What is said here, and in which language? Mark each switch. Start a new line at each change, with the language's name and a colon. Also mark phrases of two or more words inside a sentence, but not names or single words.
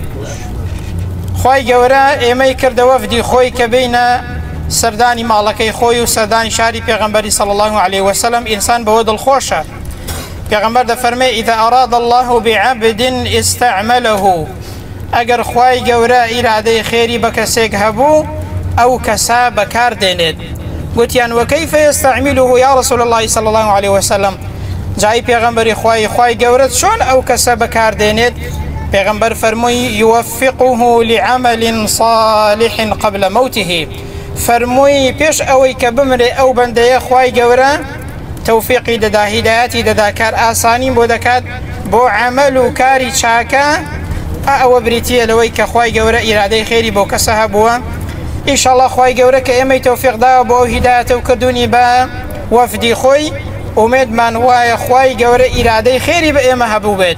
Central Kurdish: خوای گەورە ئێمەی کردە وەفدی خۆی کە بینە سەردانی ماڵەکەی خۆی و سەردانی شاری پێغەمبەری
Arabic: صلی الله عليه وسلم.
Central Kurdish: ئینسان بەوە دڵخۆشە. پێغەمبەر دەفەرمێ
Arabic: ئیذا ئەراد الله بعبد استعمله.
Central Kurdish: ئەگەر خوای گەورە ئیرادەی خێری بە کەسێک هەبوو ئەو کەسا بەکار دێنێت. گوتیان
Arabic: وەکەیفە یستەعمیلوه یا رسول الله صلی الله عليه وسلم.
Central Kurdish: جای پێغەمبەری خوای گەورە چۆن ئەو کەسە بەکار دێنێت؟ پێغەمبەر فەرمووی
Arabic: یوفقه لعمل صالح قبل موته.
Central Kurdish: فەرمووی پێش ئەوەی کە بمرێ ئەو بەندەیە خوای گەورە تەوفیقی دەدا، هیدایەتی دەدا، کار ئاسانیم بۆ دەکات بۆ عەمەل و کاری چاکە. ئەوە بریتیە لەوەی کە خوای گەورە ئیرادەی خێری بۆ کەسە هەبووە. ئینشاءڵڵا خوای گەورە کە ئێمەی تەوفیق داوە بۆ هیدایەتە و کردوونی بە وەفدی خۆی، ئومێدمان وایە خوای گەورە ئیرادەی خێری بە ئێمە هەبوو بێت.